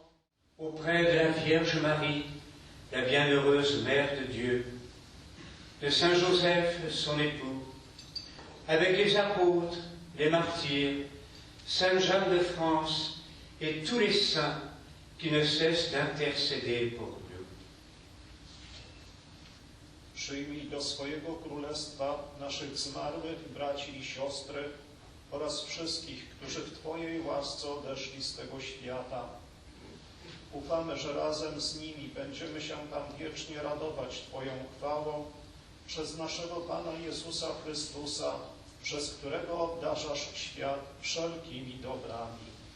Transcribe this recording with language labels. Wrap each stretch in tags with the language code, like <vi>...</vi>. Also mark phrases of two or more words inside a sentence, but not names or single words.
<fr>Auprès de la Vierge Marie, la bienheureuse Mère de Dieu, de Saint Joseph, son époux, avec les apôtres, les martyrs, Sainte Jeanne de France et tous les saints qui ne cessent d'intercéder pour nous.</fr> <pl>Przyjmij do swojego królestwa naszych zmarłych braci i siostry oraz wszystkich, którzy w Twojej łasce odeszli z tego świata. Ufamy, że razem z nimi będziemy się tam wiecznie radować Twoją chwałą przez naszego Pana Jezusa Chrystusa, przez którego obdarzasz świat wszelkimi dobrami.</pl>